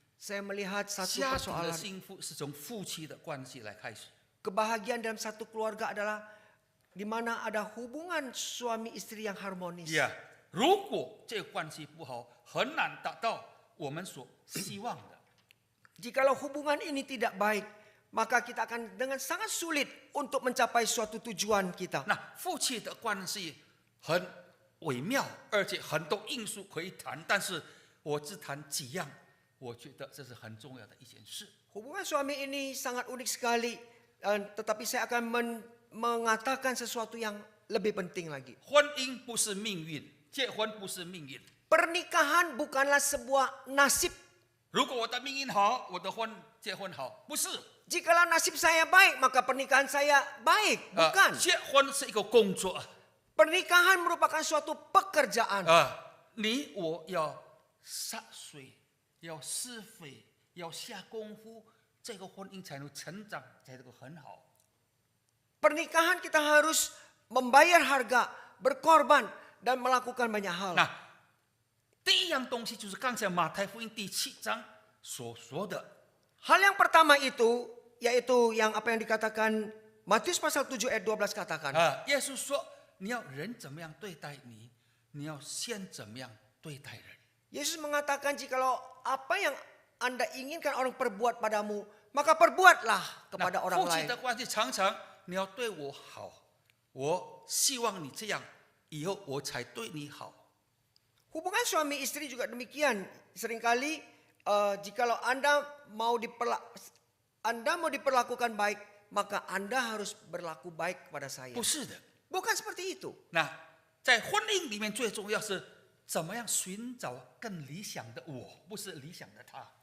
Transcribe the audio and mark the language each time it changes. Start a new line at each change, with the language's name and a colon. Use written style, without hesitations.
Indonesian: Saya melihat satu
Chinese: 家庭的幸福是从夫妻的关系来开始。
Indonesian: Kebahagiaan dalam satu keluarga adalah di mana ada hubungan suami istri yang harmonis.
Chinese: 呀，如果这个关系不好，很难达到我们所希望的。
Indonesian: Jikalau hubungan ini tidak baik, maka kita akan dengan sangat sulit untuk mencapai suatu tujuan kita.
Chinese: 那夫妻的关系很微妙，而且很多因素可以谈，但是我只谈几样，我觉得这是很重要的一件事。
Indonesian: Hubungan suami ini sangat unik sekali, tetapi saya akan mengatakan sesuatu yang lebih penting lagi.
Chinese: 婚姻不是命运，结婚不是命运。
Indonesian: Pernikahan bukanlah sebuah nasib.
Chinese: 如果我的命运好，我的结婚好，不是。 Jikalau nasib saya baik, maka pernikahan saya baik.
Indonesian: Bukan.
Chinese: 结婚是一个工作
Indonesian: Pernikahan merupakan suatu pekerjaan.
Chinese: 你我要洒水，要施肥，要下功夫，这个婚姻才能成长，才能很好。
Indonesian: Pernikahan kita harus membayar harga, berkorban, dan melakukan banyak hal.
Chinese: 那第一样东西就是刚才马太福音第7章所说的，
Indonesian: Hal yang pertama itu, yaitu yang apa yang dikatakan Matius pasal 7 ayat 12 katakan.
Chinese: 耶稣说你要人怎么样对待你，你要先怎么样对待人。
Indonesian: Yesus mengatakan jikalau apa yang Anda inginkan orang perbuat padamu, maka perbuatlah kepada
Chinese: 那
Indonesian: orang
Chinese: 夫妻
Indonesian: lain.
Chinese: 的关系常常你要对我好，我希望你这样，以后我才对你好。
Indonesian: Hubungan suami istri juga demikian. Seringkali jikalau Anda mau diperlakukan baik, maka Anda harus berlaku baik kepada saya.
Chinese: 不是的，
Indonesian: Bukan seperti itu.
Chinese: 那在婚姻里面最重要是怎么样寻找更理想的我，不是理想的他。